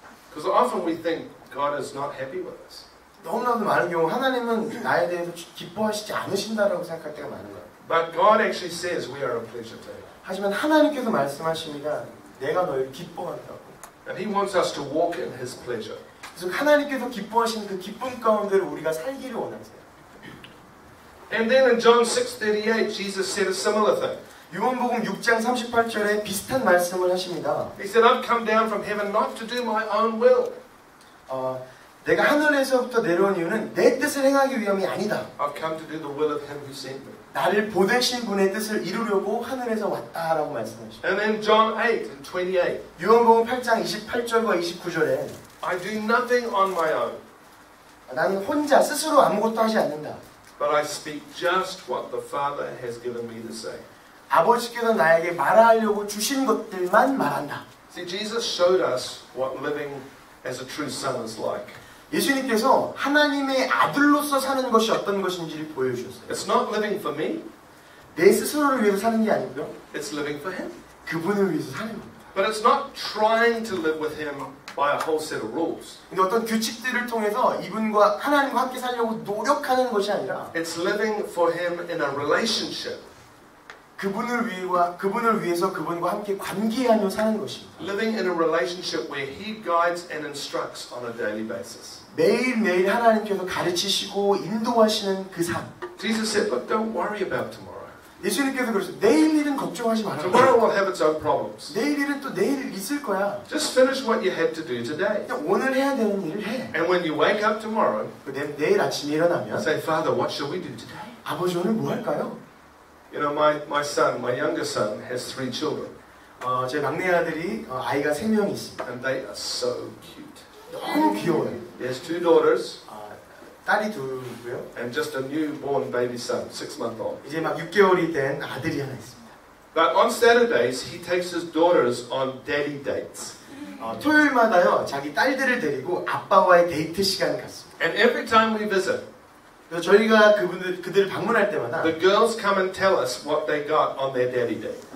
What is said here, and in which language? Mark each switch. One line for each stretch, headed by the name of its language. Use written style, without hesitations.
English: Because often we think God is not happy with us.
Korean: 너무나도 많은 경우 하나님은 나에 대해서 기뻐하시지 않으신다라고 생각할 때가 많은 거예요.
English: But God actually says we are a pleasure to him.
Korean: 하지만 하나님께서 말씀하십니다. 내가 너를 기뻐한다고.
English: And he wants us to walk in his pleasure.
Korean: 그래서 하나님께서 기뻐하시는 그 기쁨 가운데를 우리가 살기를 원하세요.
English: And then in John 6:38, Jesus said a similar thing.
Korean: 요한복음 6장 38절에 비슷한 말씀을 하십니다.
English: He said, I've come down from heaven not to do my own will.
Korean: 내가 하늘에서부터 내려온 이유는 내 뜻을 행하기 위함이 아니다.
English: I've come to do the will of him who sent me.
Korean: 나를 보내신 분의 뜻을 이루려고 하늘에서 왔다라고 말씀하십니다.
English: And then John 8:28.
Korean: 요한복음 8장 28절과 29절에
English: I do nothing on my own.
Korean: 나는 혼자 스스로 아무것도 하지 않는다.
English: But I speak just what the Father has given me to say.
Korean: 아버지께서 나에게 말하려고 주신 것들만 말한다.
English: See, Jesus showed us what living as a true son is like.
Korean: 예수님께서 하나님의 아들로서 사는 것이 어떤 것인지를 보여주셨어요.
English: It's not living for me.
Korean: 내 스스로를 위해서 사는 게 아니고요.
English: It's living for him.
Korean: 그분을 위해서 사는 겁니다.
English: But it's not trying to live with him by a whole set of rules.
Korean: 근데 어떤 규칙들을 통해서 이분과 하나님과 함께 살려고 노력하는 것이 아니라
English: It's living for him in a relationship.
Korean: 그분을 위해서 그분과 함께 관계하며 사는 것입니다.
English: Living in a relationship where he guides and instructs on a daily basis.
Korean: 매일매일 하나님께서 가르치시고 인도하시는 그 삶.
English: Jesus said, look, don't worry about tomorrow.
Korean: 예수님께서 그러셨어요. 내일 일은 걱정하지 말아요.
English: Tomorrow will have its own problems.
Korean: 내일 일은 또 내일 있을 거야.
English: Just finish what you had to do today.
Korean: 그냥 오늘 해야 되는 일을 해.
English: And when you wake up tomorrow,
Korean: 내일 아침에 일어나면
English: say, Father, what shall we do today?
Korean: 아버지 오늘 뭐 할까요?
English: You know, my son, my younger son, has 3 children.
Korean: 제 막내 아들이 아이가 3명이 있습니다.
English: And they are so cute.
Korean: 너무 귀여워요.
English: He has 2 daughters
Korean: 딸이 둘이고요.
English: and just a newborn baby son, 6-month-old.
Korean: 이제 막 6개월이 된 아들이 하나 있습니다.
English: But on Saturdays, he takes his daughters on daddy dates.
Korean: 토요일마다요 자기 딸들을 데리고 아빠와의 데이트 시간을 갖습니다.
English: And every time we visit,
Korean: 그래서 저희가 그들을 방문할 때마다
English: the girls come and tell us what they got on their daddy date.